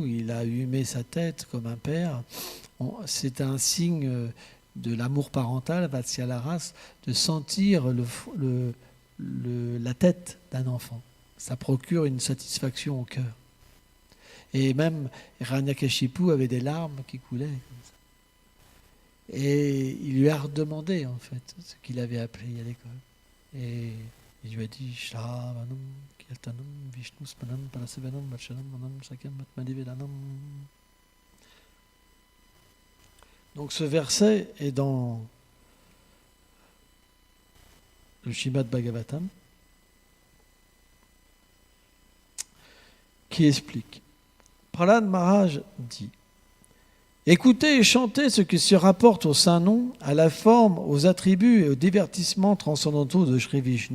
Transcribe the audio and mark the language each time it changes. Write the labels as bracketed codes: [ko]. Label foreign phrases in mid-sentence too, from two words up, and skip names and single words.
[fr] Il a humé sa tête comme un père. C'est un signe de l'amour parental, Vatsyalaras, de sentir la tête d'un enfant. Ça procure une satisfaction au cœur. Et même Hiranyakashipu avait des larmes qui coulaient comme ça. Et il lui a redemandé en fait ce qu'il avait appris à l'école. Et il lui a dit [sa] Shravanam, Kirtanam, Vishnu Smanam, Parasevanam, Vatshanam, Manam, Sakyam, Matmadivedanam. [fr] Donc ce verset est dans le Srimad Bhagavatam qui explique. Prahlad Maharaj dit, Écoutez et chantez ce qui se rapporte au saint nom, à la forme, aux attributs et aux divertissements transcendantaux de Sri Vishnu.